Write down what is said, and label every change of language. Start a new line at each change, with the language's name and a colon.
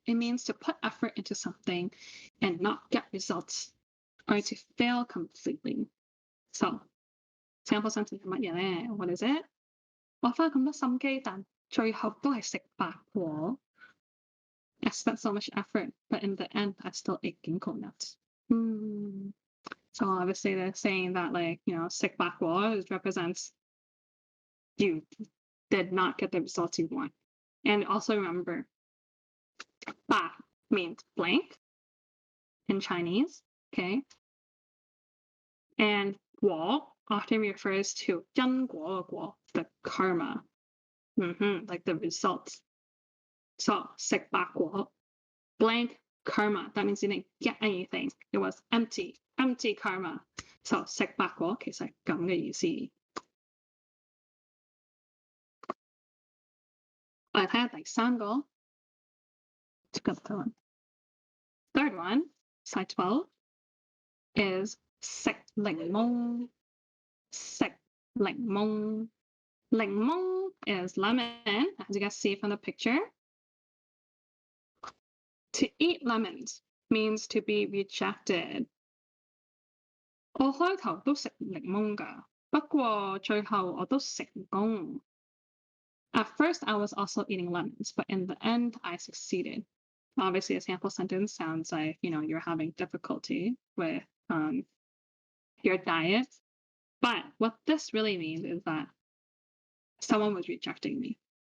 English: It means to put effort into something and not get results, or to fail completely. So, sample sentence
Cantonese: 係乜嘢咧?
English: What is it?
Cantonese: 我花咁多心機，但最後都係食白果.
English: I spent so much effort, but in the end, I still ate ginkgo nuts. So obviously they're saying that like, you know, 食白果represents you did not get the results you want. And also remember, 白 means blank in Chinese, okay? And 果 often refers to
Cantonese: 因果嘅果,
English: the karma, like the results. So 食白果, blank karma, that means you didn't get anything. It was empty karma.
Cantonese: So 食白果其實係咁嘅意思。我哋睇下第三個。
English: Let's go third one. Third one, slide 12, is
Cantonese: 食檸檬. 食檸檬.
English: 檸檬is lemon, as you guys see from the picture. To eat lemons means to be rejected.
Cantonese: 我開頭都食檸檬㗎，不過最後我都成功。
English: At first, I was also eating lemons, but in the end, I succeeded. Obviously, a sample sentence sounds like, you're having difficulty with your diet. But what this really means is that someone was rejecting me.